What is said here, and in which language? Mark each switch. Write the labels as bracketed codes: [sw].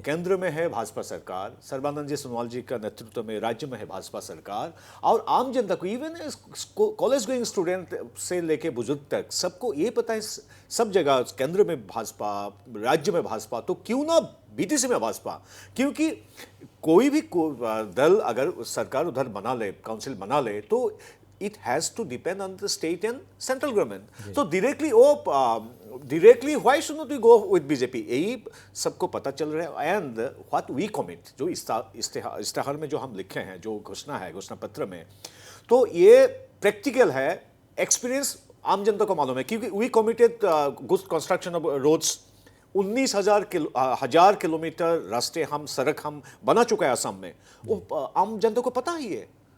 [hi] केंद्र में है भाजपा सरकार, सर्बानंद जी सोनोवाल जी का नेतृत्व में राज्य में है भाजपा सरकार, और आम जनता को, [en] even college going student [hi] से लेके बुजुर्ग तक सबको ये पता है, सब जगह केंद्र में भाजपा, राज्य में भाजपा, तो क्यों ना बीटीसी में भाजपा। क्योंकि कोई भी दल अगर सरकार उधर बना ले, काउंसिल बना ले, तो [en] it has to depend on the state and central government. So directly why should not we go with BJP? [hi] यही सबको पता चल रहा है। [en] and what we commit, [hi] जो इस्तेहार में जो हम लिखे हैं, जो घोषणा है घोषणा पत्र में, तो ये प्रैक्टिकल है, एक्सपीरियंस आम जनता को मालूम है। क्योंकि [en] we committed good construction of roads, [hi] 19,000 kilometre रास्ते हम सड़क हम बना चुका है असम में, वो आम जनता को पता ही है।